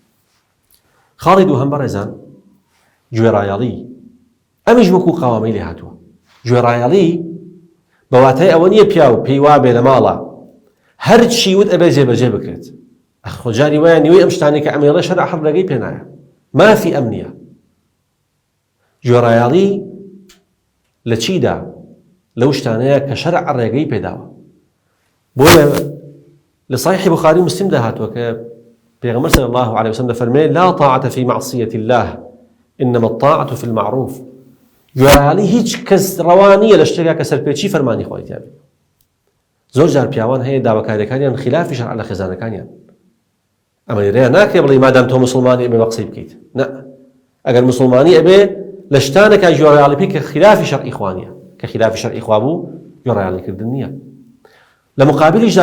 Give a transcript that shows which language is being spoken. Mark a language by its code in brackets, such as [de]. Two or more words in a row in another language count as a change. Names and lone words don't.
[ckb] خاڵی دووهەم بەڕێزان گوێڕایەڵی ئەمیش وەکو قاوەمەی لێ هاتووە گوێڕایەڵی بەواتای ئەوە نییە پیاو پێی وابێ لە ماڵە هەر چی وت ئەبێ جێبەجێ بکرێت خۆجاری وایە نیوەی ئەم شتانێک کە ئەمێڵە شەرع حەڵ ڕێگەی پێ نایە مافی ئەم نییە گوێڕایەڵی لە چیدا لەو شتانەیە کە شەرع ڕێگەی پێداوە بۆیە لە صحیح بخاری مسلم داهاتوە کە پێغەمبەر [ar] صلی الله عليه وسلم [ckb] دەفەرمێ [ar] لا طاعة في معصية الله إنما الطاعة في المعروف [ckb] گوێڕایەڵی هیچ کەس ڕەوا نییە لە شتێکا کە سەرپێچی فەرمانی خۆی تێ بێت زۆر جار پیاوان هەیە داواکاریەکانیان خلافی شەرع لە خێزانەکانیان ئەمە لێرەیە ناکرێ بڵێ مادام تۆ مسلمانی ئەبێ بە قسەی بکەیت نە ئەگەر مسلمانی ئەبێ لە شتانێکا گوێڕایەڵی پێی کە خلافی شەرعی خوا نییە کە خلافی شەرعی خوا بوو گوێڕایەڵیکردن نییە لە مقابلیشدا